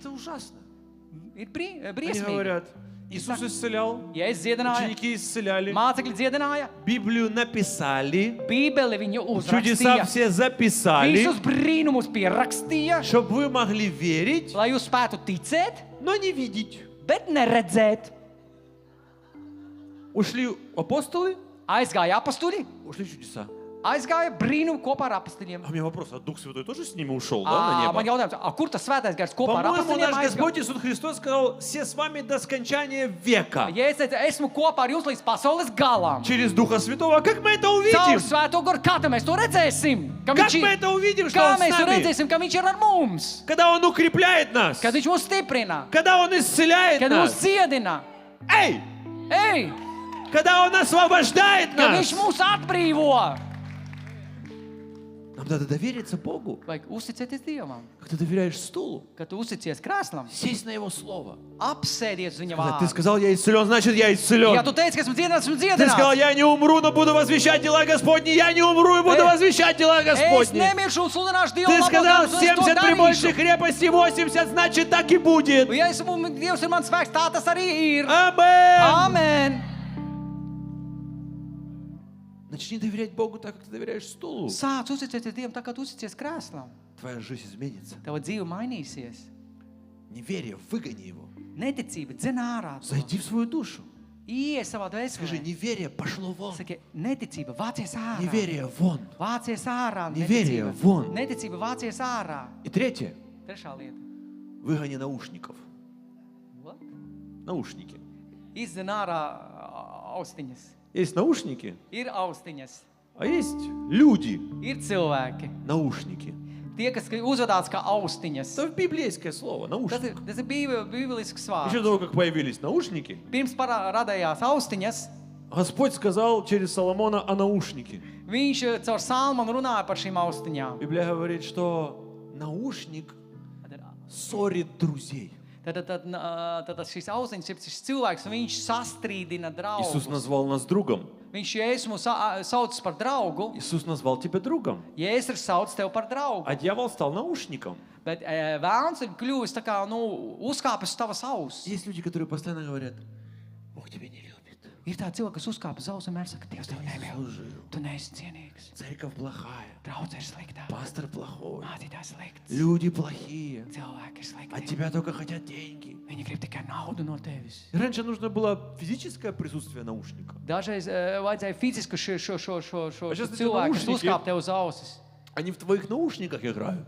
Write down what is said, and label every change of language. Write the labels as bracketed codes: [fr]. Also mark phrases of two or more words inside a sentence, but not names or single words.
[ru] Это ужасно. [lv] Ir [ru] Они [lv] briesmīgi. [ru] говорят, Иисус исцелял, [lv] Ja es dziedināju, [ru] ученики исцеляли, [lv] mācekļi dziedināja, [ru] Библию написали, [lv] Bībeli viņu [ru] чудеса [lv] uzrakstīja, [ru] все записали, [lv] visus brīnumus pierakstīja, [ru] чтобы вы могли верить, [lv] lai jūs spētu ticēt, [ru] но не видеть. [lv] bet neredzēt. [ru] Ушли апостолы, [lv] Aizgāja apstuļi, [ru] ушли чудеса. [lv] aizgāja brīnumi kopā ar apstuļiem. [ru] А у меня вопрос, а Дух Святой тоже с ними ушел, да, на [lv] Man [ru] небо? [lv] jautājums, kur tas svētais gars kopā ar [ru] По-моему, [lv] apstuļiem [ru] наш [lv] aizgāja? [ru] Господь Иисус Христос сказал, все с вами до скончания века. [lv] Ja es teicu, esmu kopā ar jums līdz pasaules galam. [ru] Через Духа Святого. А как мы это [lv] Caur [ru] увидим? [lv] svēto garu, kā tad mēs to redzēsim? Ka [ru] Как [lv] viņš [ru] мы [lv] ir, [ru] это увидим, что [lv] kā [ru] Он с [lv] mēs to [ru] нами? [lv] redzēsim, ka viņš ir ar mums? [ru] Когда Он укрепляет нас, [lv] Kad viņš mūs stiprina, [ru] когда Он исцеляет [lv] kad mūs [ru] нас, [lv] dziedina, эй, ej, [ru] когда Он освобождает [lv] kad [ru] нас. [lv] viņš mūs atbrīvo. [ru] Нам надо довериться Богу. [lv] Vajag uzticēties Dievam, [ru] Как ты доверяешь стулу, [lv] kad tu uzticies krēslam, [ru] сесть на Его Слово. [lv] apsēdies uz viņa [ru] Ты [lv] vārdu. [ru] сказал, я исцелен, значит, я [lv] Ja [ru] исцелен. [lv] tu teici, ka esmu dziedināts, esmu [ru] Ты сказал, [lv] dziedināts. [ru] я не умру, но буду возвещать дела Господни. Я не умру и буду возвещать дела [lv] Es [ru] Господни. [lv] nemiršu un sludināšu Dievu [ru] Ты [lv] labos [ru] сказал, [lv] darbus, un es to [ru] 70 при большей [lv] darīšu. [ru] крепости, 80, значит, так и будет. [lv] Ja esmu, Dievs ir mans spēks, tā tas arī ir. [ru] Аминь. [lv] Amen. [ru] Начни доверять Богу так, как ты доверяешь стулу. [lv] Sāc uzticēties Dievam, tā kā tu uzticies krēslam. [ru] Твоя жизнь изменится. [lv] Tava dzīve mainīsies. [ru] Неверие, выгони его. [lv] Neticība dzen ārā. to. [ru] Зайди в свою душу. [lv] Ies savā [ru] Скажи, [lv] dvēselē. [ru] неверие пошло вон. [lv] Saki, neticība vācies ārā. [ru] Неверие вон. [lv] Vācies ārā. [ru] Neverие [lv] Neticība. [ru] вон. [lv] Neticība vācies ārā. [ru] И третье. [lv] Trešā lieta. [ru] Выгони наушников. [en] What? [ru] Наушники. [lv] Izdzen ārā austiņas. [ru] Есть наушники, [lv] Ir austiņas. [ru] а есть люди. [lv] Ir cilvēki. [ru] Наушники. [lv] Tie, kas uzvedās kā austiņas. [ru] Это библейское слово, [lv] Tas [ru] наушник. [lv] ir bībelisks [ru] Еще [lv] vārds. [ru] до того, как появились наушники, [lv] Pirms radījās austiņas, [ru] Господь сказал через Соломона о наушнике. [lv] viņš caur salmanu runāja par šīm austiņām. [ru] Библия говорит, что наушник ссорит друзей. [lv] Tad šīs austiņas ir šis cilvēks, un viņš sastrīdina [ru] Иисус [lv] draugus. [ru] назвал нас другом. [lv] Viņš Jēzus mūs sauc par draugu, [ru] Иисус назвал тебя другом. [lv] Jēzus ir sauc tev par draugu. [ru] А дьявол стал наушником. [lv] Bet vēlns ir kļuvis tā kā, uzkāpis uz tavas auss. [ru] Есть люди, которые постоянно говорят, Бог тебя не любит. [lv] Ir tādi cilvēki, kas uzkāpa uz auss un vienmēr saka, Dievs tev nemīl. [ru] Заслужил. [lv] Tu neesi cienīgs. [ru] Церковь плохая. [lv] Draudz ir slikta. [ru] Пастор плохой. [lv] Mācītājs slikts. [ru] Люди плохие. [lv] Cilvēki ir [ru] От [lv] slikti. [ru] тебя только хотят деньги. [lv] Viņi grib tikai naudu no tevis. [ru] И раньше нужно было физическое присутствие наушника. [lv] Dažreiz vajadzēja fizisku šo [ru] А сейчас эти [lv] cilvēku, kas [ru] наушники- [lv] uzkāpa tev uz ausis. [ru] Они в твоих наушниках играют.